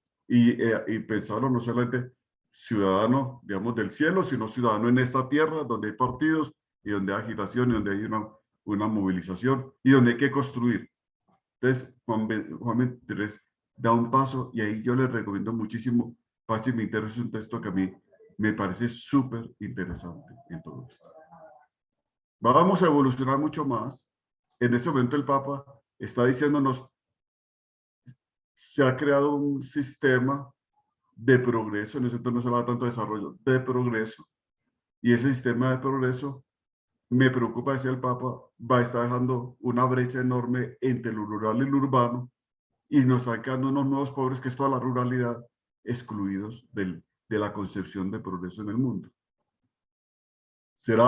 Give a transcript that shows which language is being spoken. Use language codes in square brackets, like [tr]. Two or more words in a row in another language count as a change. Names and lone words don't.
[es] Y pensarlo no solamente ciudadano, digamos, del cielo, sino ciudadano en esta tierra donde hay partidos y donde hay agitación y donde hay una movilización y donde hay que construir. Entonces, Juan 23 da un paso, y ahí yo les recomiendo muchísimo. Pacem in Terris es un texto que a mí me parece súper interesante en todo esto. Vamos a evolucionar mucho más. En ese momento el Papa está diciéndonos, se ha creado un sistema de progreso, en ese entonces no se habla tanto de desarrollo, de progreso, y ese sistema de progreso, me preocupa, decía el Papa, va a estar dejando una brecha enorme entre lo rural y lo urbano, y nos están quedando unos nuevos pobres, que es toda la ruralidad, excluidos de la concepción de progreso en el mundo.